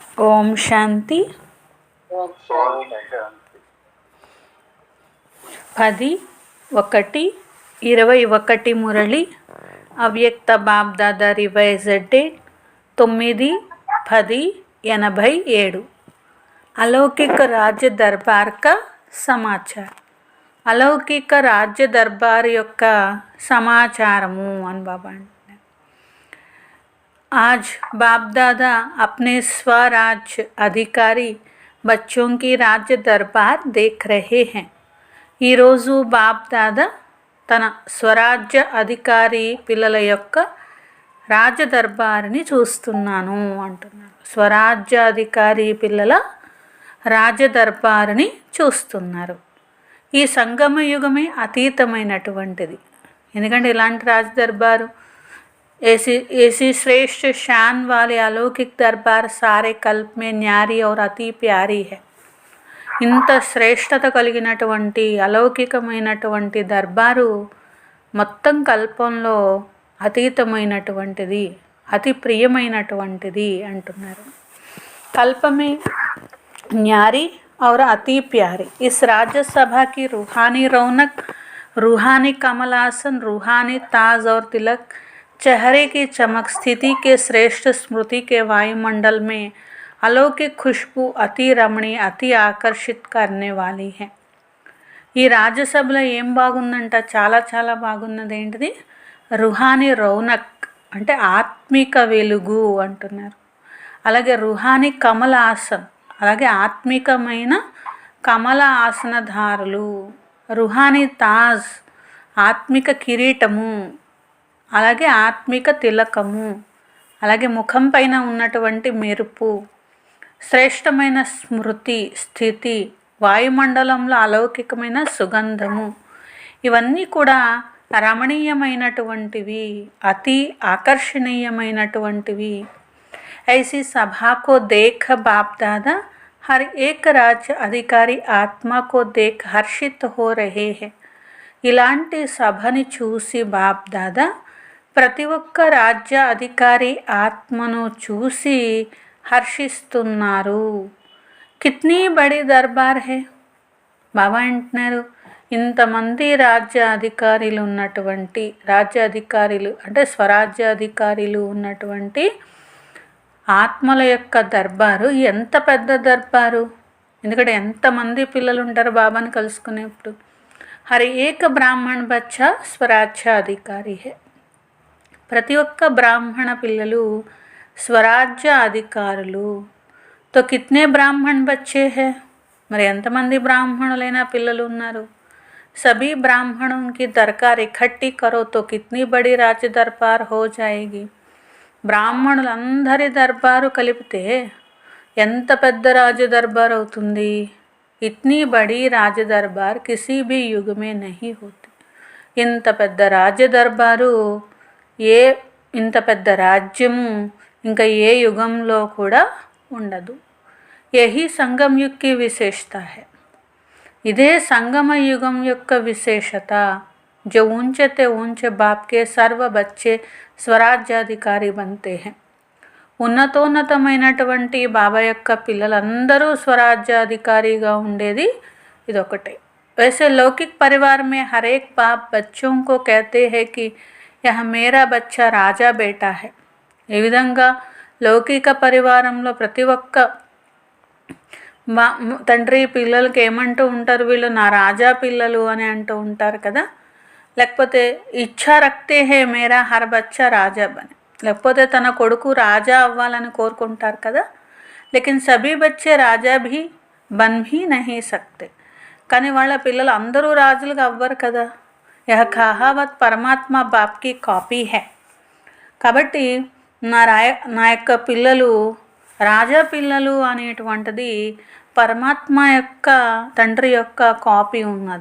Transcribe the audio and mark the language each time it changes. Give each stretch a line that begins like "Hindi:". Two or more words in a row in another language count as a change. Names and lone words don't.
Telugu: ఓం శాంతి. 10/1/21 మురళి అవ్యక్త బాబ్దాదా రివైజ్డ్ డేట్ 9/10/87.
Hindi: अलौकिक राज्य दरबार का समाचार. अलौकिक राज्य दरबार
Telugu: యొక్క సమాచారము అని బాబా అంటున్నారు.
Hindi: आज बाप दादा अपने स्वराज्य अधिकारी बच्चों की राज्य दरबार देख रहे हैं.
Telugu: ఈ రోజు బాప్ దాదా తన స్వరాజ్య అధికారి పిల్లల యొక్క రాజ్య దర్బార్ని చూస్తున్నాను అంటున్నారు. స్వరాజ్య అధికారి పిల్లల రాజ్య దర్బార్ని చూస్తున్నారు. ఈ సంగమ యుగమే అతీతమైనటువంటిది. ఎందుకంటే ఇలాంటి రాజ దర్బారు
Hindi: ऐसी श्रेष्ठ शान वाले अलौकिक दरबार सारे कल्प में न्यारी और अति प्यारी है.
Telugu: ఇంత శ్రేష్టత కలిగినటువంటి అలౌకికమైనటువంటి దర్బారు మొత్తం కల్పంలో అతీతమైనటువంటిది, అతి ప్రియమైనటువంటిది అంటున్నారు.
Hindi: కల్పమే न्यारी और अति प्यारी. इस राज्यसभा की रूहानी रौनक, रूहानी कमलासन, रूहानी ताज और तिलक, चेहरे की चमक, स्थिति के श्रेष्ठ स्मृति के वायुमंडल में अलौकिक खुशबू अति रमणीय, अति आकर्षित करने वाली है.
Telugu: ఈ రాజ్యసభలో ఏం బాగుందంట? చాలా చాలా బాగున్నది. ఏంటిది?
Hindi: रूहानी रौनक
Telugu: అంటే ఆత్మిక వెలుగు అంటున్నారు. అలాగే
Hindi: रूहानी कमल आसन,
Telugu: అలాగే ఆత్మికమైన కమల ఆసనధారులు.
Hindi: रूहानी ताज
Telugu: ఆత్మిక కిరీటము, అలాగే ఆత్మిక తిలకము, అలాగే ముఖం పైన ఉన్నటువంటి మెరుపు, శ్రేష్టమైన స్మృతి, స్థితి, వాయుమండలంలో అలౌకికమైన సుగంధము, ఇవన్నీ కూడా రమణీయమైనటువంటివి, అతి ఆకర్షణీయమైనటువంటివి.
Hindi: ऐसी सभा को देख बाप दादा हर एक राज्य अधिकारी आत्मा को देख हर्षित हो रहे हैं.
Telugu: ఇలాంటి సభని చూసి బాప్ దాదా ప్రతి ఒక్క రాజ్య అధికారి ఆత్మను చూసి హర్షిస్తున్నారు.
Hindi: कितनी बड़ी दरबार है.
Telugu: బాబా అంటున్నారు, ఇంతమంది రాజ్య అధికారులు ఉన్నటువంటి, రాజ్య అధికారులు అంటే స్వరాజ్య అధికారులు ఉన్నటువంటి ఆత్మల యొక్క దర్బారు ఎంత పెద్ద దర్బారు. ఎందుకంటే ఎంతమంది పిల్లలు ఉంటారు బాబాని కలుసుకునేప్పుడు.
Hindi: हर एक ब्राह्मण बच्चा स्वराज्य अधिकारी है.
Telugu: ప్రతి ఒక్క బ్రాహ్మణ పిల్లలు స్వరాజ్య అధికారులు.
Hindi: तो कितने ब्राह्मण बच्चे हैं.
Telugu: మరి ఎంతమంది బ్రాహ్మణులైన పిల్లలు ఉన్నారు?
Hindi: సభీ బ్రాహ్మణోं की दरकार इकट्ठी करो तो कितनी बड़ी राज्य दरबार हो जाएगी.
Telugu: బ్రాహ్మణులందరి దర్బారు కలిపితే ఎంత పెద్ద రాజ దర్బార్ అవుతుంది.
Hindi: इतनी बड़ी राज दरबार किसी भी युग में नहीं होती.
Telugu: ఇంత పెద్ద రాజ్య దర్బారు, ఇంత పెద్ద రాజ్యము ఇంకా ఏ యుగంలో కూడా ఉండదు.
Hindi: यही संगम युग की विशेषता है.
Telugu: ఇదే సంగమ యుగం యొక్క విశేషత.
Hindi: जो ऊंचे ते ऊंचे बाप के सर्व बच्चे स्वराज्याधिकारी बनते हैं.
Telugu: ఉన్నతోన్నతమైనటువంటి బాబా యొక్క పిల్లలందరూ స్వరాజ్యాధికారిగా ఉండేది ఇదొకటే.
Hindi: वैसे लौकिक परिवार में हर एक बाप बच्चों को कहते हैं कि यह मेरा बच्चा राजा बेटा है.
Telugu: ఈ విధంగా లౌకిక పరివారంలో ప్రతి ఒక్క తండ్రి పిల్లలకి ఏమంటూ ఉంటారు? వీళ్ళు నా రాజా పిల్లలు అని అంటూ ఉంటారు కదా.
Hindi: లేకపోతే इच्छा रखते हैं मेरा हर बच्चा राजा बने.
Telugu: లేకపోతే తన కొడుకు రాజా అవ్వాలని కోరుకుంటారు కదా.
Hindi: लेकिन सभी बच्चे राजा भी बन भी नहीं सकते.
Telugu: కానీ వాళ్ళ పిల్లలు అందరూ రాజులుగా అవ్వరు కదా.
Hindi: यह कहावत परमात्मा बाप की कॉपी है.
Telugu: కాబట్టి నా యొక్క పిల్లలు రాజా పిల్లలు అనేటువంటిది పరమాత్మ యొక్క తండ్రి యొక్క కాపీ ఉన్నది.